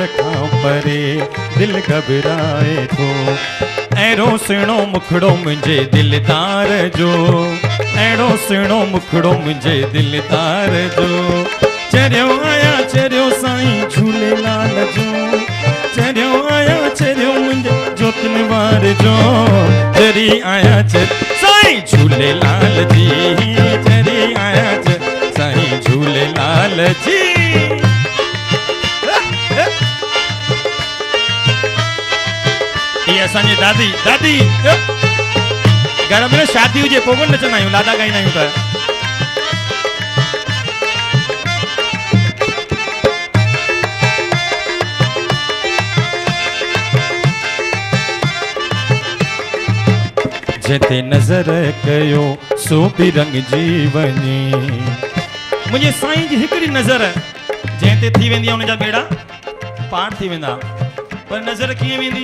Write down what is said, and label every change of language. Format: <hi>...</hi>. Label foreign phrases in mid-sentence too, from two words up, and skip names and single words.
<sd>खां परे दिल घबराए थो अहिड़ो सुहिणो मुखड़ो मुंहिंजे दिलदार जो अहिड़ो सुहिणो मुखड़ो मुंहिंजे दिलदार जो चरियो आया चरियो साईं झूलेलाल जो चरियो आया चरियो मुंहिंजे जोतिन वारे जो चरी आया साईं झूलेलाल जी चरी आया साईं झूलेलाल जी ये असांजी दादी दादी घर में शादी हुजे पोइ कोन नचंदा आहियूं लाॾा ॻाईंदा आहियूं त जिते नज़र कयो सो बि रंग जी वञे मुंहिंजे साईं जी हिकिड़ी नज़र जंहिं ते थी वेंदी आहे उनजा बेड़ा पार थी वेंदा पर नज़र कीअं वेंदी?</sd>